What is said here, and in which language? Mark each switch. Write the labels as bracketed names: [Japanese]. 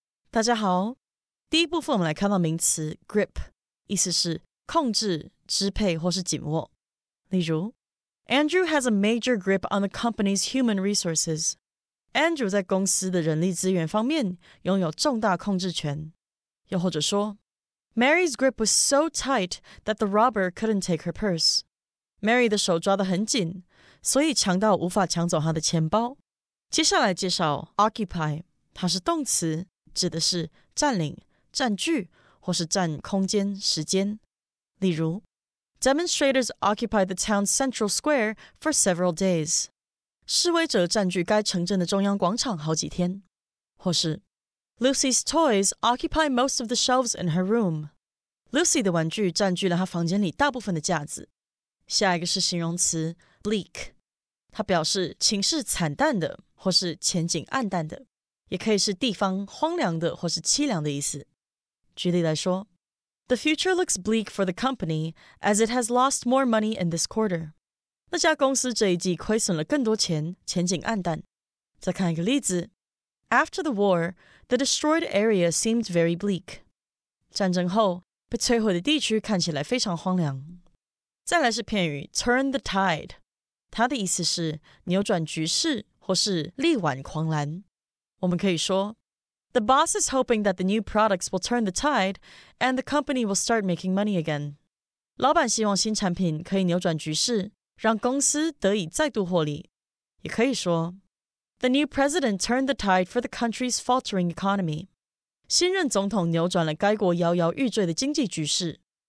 [Chinese] 大家好，第一部分我们来看到名词 grip， 意思是控制、支配或是紧握。例如 [English] Andrew has a major grip on the company's human resources. [Chinese] Andrew 在公司的人力资源方面拥有重大控制权。又或者说 [English] Mary's grip was so tight that the robber couldn't take her purse. [Chinese] Mary 的手抓得很紧，所以强盗无法抢走她的钱包。接下来介绍 occupy， 它是动词，指的是占领、占据或是占空间、时间。例如 [English] Demonstrators occupied the town's central square for several days. [Chinese] 示威者占据该城镇的中央广场好几天。或是 [English] Lucy's toys occupy most of the shelves in her room. [Chinese] Lucy 的玩具占据了她房间里大部分的架子。下一个是形容词 bleak， 它表示情势惨淡的或是前景暗淡的，也可以是地方荒凉的或是凄凉的意思。举例来说 [English] The future looks bleak for the company as it has lost more money in this quarter. [Chinese] 那家公司这一季亏损了更多钱，前景暗淡。再看一个例子 [English] After the war, the destroyed area seemed very bleak. [Chinese] 战争后，被摧毁的地区看起来非常荒凉。再来是片语 turn the tide， 它的意思是扭转局势或是力挽狂澜。我们可以说 [English] The boss is hoping that the new products will turn the tide and the company will start making money again. [Chinese] 老板希望新产品可以扭转局势，让公司得以再度获利。也可以说 [English] The new president turned the tide for the country's faltering economy. [Chinese] 新任总统扭转了该国摇摇欲坠的经济局势。